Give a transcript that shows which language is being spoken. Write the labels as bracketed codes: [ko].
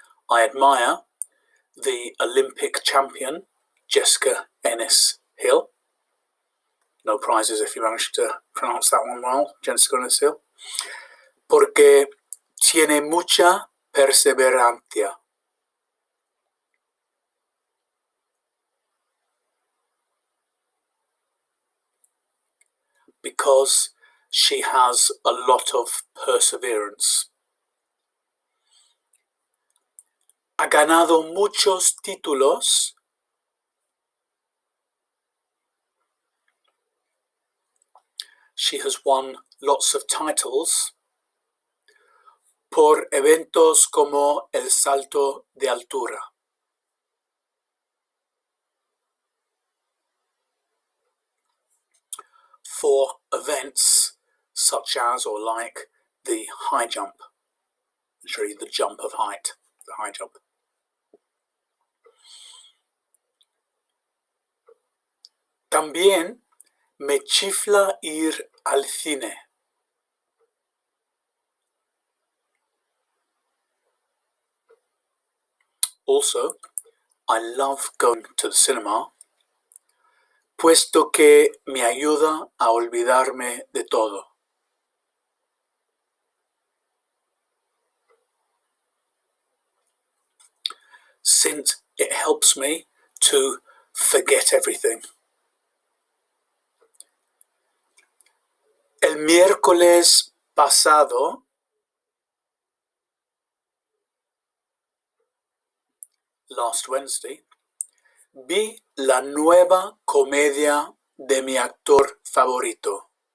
[en] I admire the Olympic champion Jessica Ennis-Hill. No prizes if you manage to pronounce that one well, Jessica Ennis-Hill. [es] Porque tiene mucha perseverancia. [en] Because she has a lot of perseverance. [es] Ha ganado muchos títulos. [en] She has won lots of titles [es] por eventos como el salto de altura. [en] For events such as or like the high jump, literally the jump of height, the high jump. [es] También me chifla ir al cine. [en] Also, I love going to the cinema, [es] puesto que me ayuda a olvidarme de todo. [en] Since it helps me to forget everything. [es] El miércoles pasado [en] last Wednesday, [es] vi la nueva comedia de mi actor favorito.